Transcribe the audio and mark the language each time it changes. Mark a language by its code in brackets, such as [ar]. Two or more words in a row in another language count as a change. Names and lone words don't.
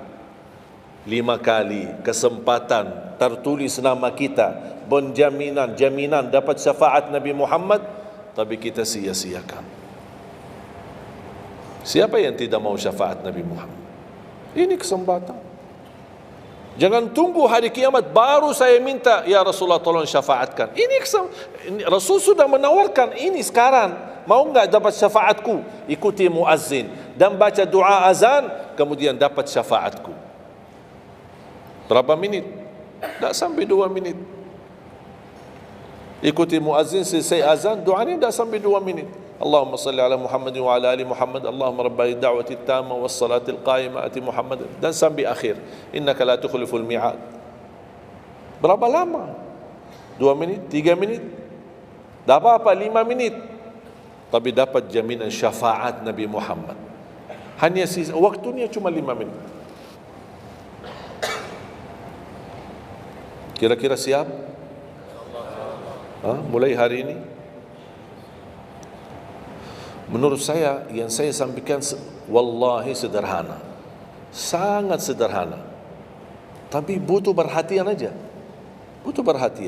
[id] 5 kali kesempatan tertulis nama kita, jaminan dapat syafaat Nabi Muhammad, tapi kita sia-siakan. Siapa yang tidak mau syafaat Nabi Muhammad? Ini kesempatan. Jangan tunggu hari kiamat baru saya minta, [ar] يا رسول الله [id] tolong syafaatkan. Rasul sudah menawarkan ini sekarang. Mau enggak dapat syafaatku? Ikuti muazzin dan baca doa azan, kemudian dapat syafaatku. Berapa minit? Tak sampai 2 minit. Ikuti muazzin, selesai azan, doa ini tak sampai 2 minit. [ar] اللهم صل على محمد وعلى آل محمد، اللهم رباني دعوتي تامة والصلاة القائمة آت محمد, [id] dan sampai akhir, [ar] إنك لا تخلف الميعاد. [id] Berapa lama? 2 minit, 3 minit? Tak apa-apa 5 minit, tapi dapat jaminan syafaat Nabi Muhammad. Hanya waktunya cuma 5 minit. Kira-kira siap? Mulai hari ini. Menurut saya, yang saya sampaikan wallahi sederhana, sangat sederhana, tapi butuh perhatian aja, butuh perhatian.